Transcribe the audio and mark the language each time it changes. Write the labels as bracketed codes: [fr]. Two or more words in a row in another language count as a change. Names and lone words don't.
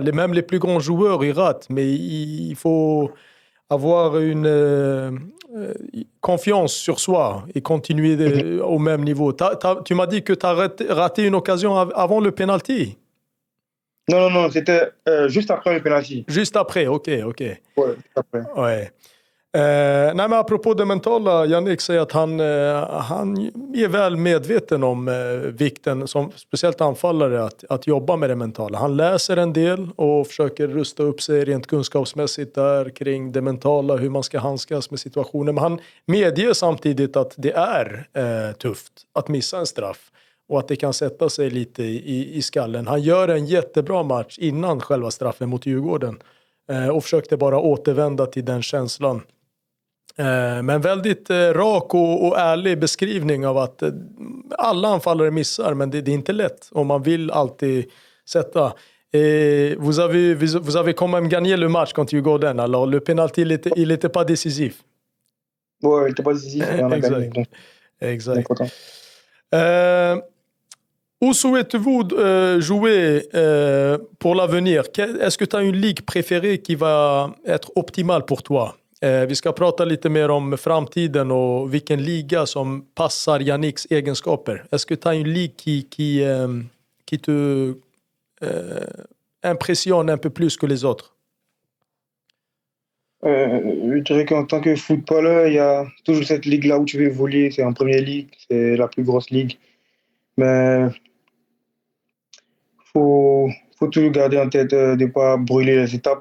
[fr] Même les plus grands joueurs, ils ratent. Mais il faut avoir une confiance sur soi et continuer au même niveau. Tu m'as dit que tu as raté une occasion avant le penalty. Non, non, non, c'était juste après le penalty. Juste après, ok. Ouais, juste après. Ouais. [sv] Nej, men apropå det mentala, Jannik säger att han är väl medveten om vikten som speciellt anfallare att jobba med det mentala. Han läser en del och försöker rusta upp sig rent kunskapsmässigt där kring det mentala, hur man ska handskas med situationer. Men han medger samtidigt att det är tufft att missa en straff och att det kan sätta sig lite i skallen. Han gör en jättebra match innan själva straffen mot Djurgården och försökte bara återvända till den känslan. Men väldigt rak och ärlig beskrivning av att alla anfallare missar, men det är inte lätt om man vill alltid sätta. [fr] Vous avez quand même gagné le match contre Djurgården, alors le penalty il était pas décisif. Ouais, il était pas décisif, mais on a gagné. Donc, Exact. content. Où souhaitez-vous jouer pour l'avenir? Est-ce que tu as une ligue préférée qui va être optimale pour toi? [sv] Vi ska prata lite mer om framtiden och vilken liga som passar Yannicks egenskaper. [fr] Est-ce que tu as une ligue qui te impressionne un peu plus que les autres? Je dirais qu'en tant que footballeur, il y a toujours cette ligue-là où tu veux évoluer. C'est en première ligue, c'est la plus grosse ligue. Mais faut, faut toujours garder en tête de ne pas brûler les étapes.